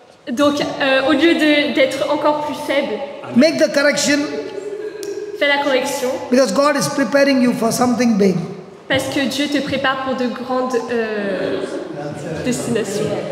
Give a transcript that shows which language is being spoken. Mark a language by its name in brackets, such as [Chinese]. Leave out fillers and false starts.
[French] Donc, au lieu d'être encore plus faible, [English] make the correction [French] fais la correction, [English] because God is preparing you for something big. [French] parce que Dieu te prépare pour de grandes destinations.